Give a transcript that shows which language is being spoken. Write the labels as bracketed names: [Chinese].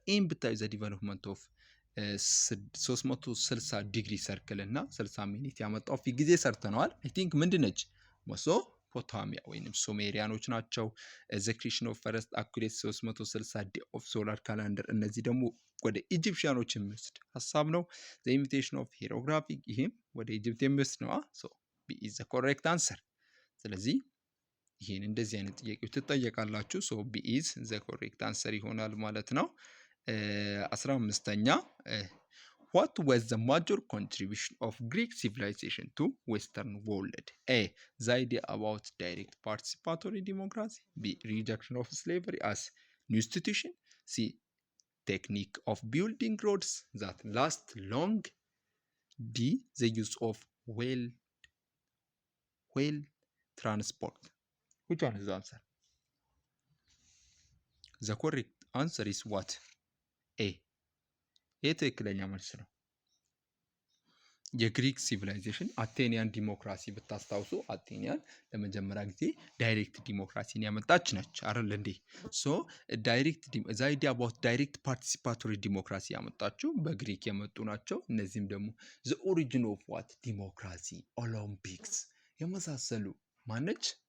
[English] In [Amharic] ብታዩ [English] the development of 360 ዲግሪ ሰርክል [Amharic] እና 60 ሚኒት ያመጣው ፊት ጊዜ ሰርተነዋል። [English] አይ ቲንክ [Amharic] ምንድነች ሜሶፖታሚያ ወይንም ሱሜሪያኖች ናቸው። [English] the creation of first accurate 360 day of solar calendar [Amharic] እነዚህ ደግሞ ወደ ኢጂፕሽያኖች የሚወስድ ሐሳብ ነው። [English] the invention of hieroglyphic [Amharic] ይሄም ወደ ኢጂፕት የሚወስድ ነው። [English] so B is the correct answer. [Amharic] ስለዚህ ይሄን እንደዚህ አይነት ጥያቄዎች ትጠየቃላችሁ። ሶ [English] B is the correct answer [Amharic] ይሆናል ማለት ነው። 15ኛ [English] What was the major contribution of Greek civilization to Western world? A. The idea about direct participatory democracy. B. Rejection of slavery as new institution. C. Technique of building roads that last long. D. The use of whale transport. Which one is the answer? The correct answer is what? A. [Amharic] ትክክለኛ መልስ ነው። የግሪክ ሲቪላይዜሽን አቴኒያን ዲሞክራሲ ብታስታውሱ አቴኒያን ለመጀመሪያ ጊዜ ዳይሬክት ዲሞክራሲን ያመጣች ነች አይደል እንዴ? [English] ሶ ዳይሬክት ዘ አይዲያ አባውት ዳይሬክት ፓርቲሲፓቶሪ ዲሞክራሲ [Amharic] ያመጣችው በግሪክ የመጡ ናቸው። እነዚህም ደግሞ [English] ዘ ኦሪጂን ኦፍ ዋት ዲሞክራሲ ኦሎምፒክስ [Amharic] የመሳሰሉ ማነች?